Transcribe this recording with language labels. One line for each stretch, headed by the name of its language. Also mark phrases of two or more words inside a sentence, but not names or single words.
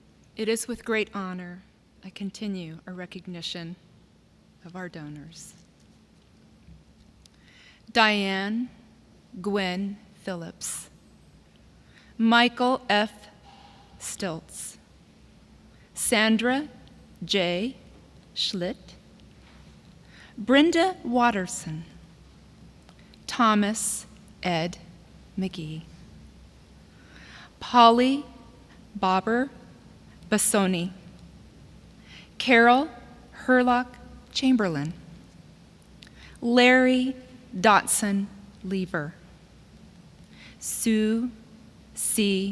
English: It is with great honor I continue our recognition of our donors. Diane Gwen Phillips, Michael F. Stiltz, Sandra J. Schlitt, Brenda Watterson, Thomas Ed McGee, Polly Bobber Bassoni, Carol Herlock Chamberlain, Larry Dotson Lever, Sue C.